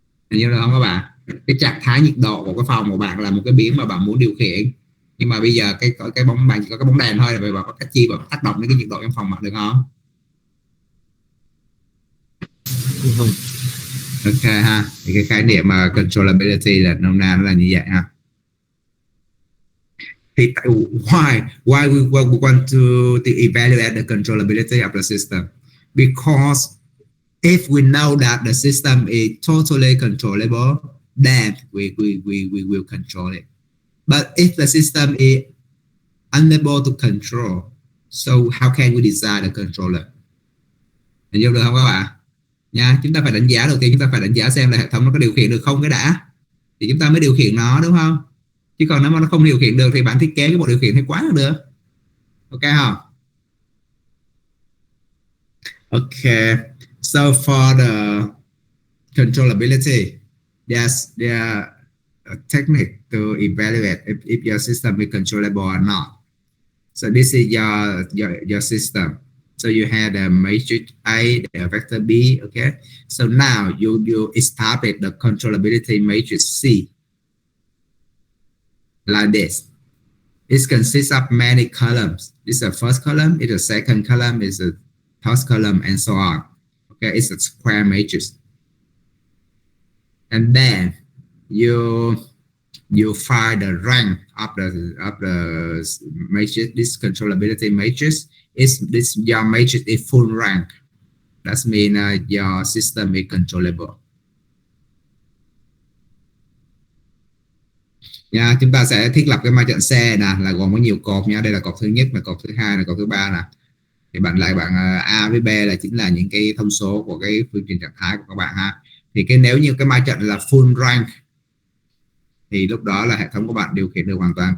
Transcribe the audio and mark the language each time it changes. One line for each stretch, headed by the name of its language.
Vietnamese: Hình như là không các bạn. Cái trạng thái nhiệt độ của cái phòng của bạn là một cái biến mà bạn muốn điều khiển, nhưng mà bây giờ cái bóng bạn chỉ có cái bóng đèn thôi, là bạn có cách chi bạn tác động đến cái nhiệt độ trong phòng bạn được không? Không. Ok ha, thì cái khái niệm mà controllability là nôm na nó là như vậy ha. Thì
English: why we want to evaluate the controllability of the system? Because if we know that the system is totally controllable, then we will control it. But if the system is unable to control, so how can we design the controller?
Vietnamese: Hình dung được không các bạn? Nha, chúng ta phải đánh giá, đầu tiên chúng ta phải đánh giá xem là hệ thống nó có điều khiển được không cái đã, thì chúng ta mới điều khiển nó, đúng không? Chứ còn nếu mà nó không điều khiển được thì bạn thiết kế cái bộ điều khiển hay quá là được. Ok không?
English: Okay, so for the controllability, there are a technique to evaluate if your system is controllable or not. So this is your system. So you have the matrix A, the vector B. Okay. So now you establish the controllability matrix C like this. It consists of many columns. This is the first column, it's the second column, it's the third column, and so on. Okay, it's a square matrix. And then you find the rank of the matrix. This controllability matrix is this your matrix is full rank. That means your system is controllable.
Vietnamese: Nha, chúng ta sẽ thiết lập cái ma trận C nè, là gồm có nhiều cột nha. Đây là cột thứ nhất, là cột thứ hai, là cột thứ ba nè. Thì bạn A với B là chính là những cái thông số của cái phương trình trạng thái của các bạn ha. Thì nếu như cái ma trận là full rank thì lúc đó là hệ thống của bạn điều khiển được hoàn toàn.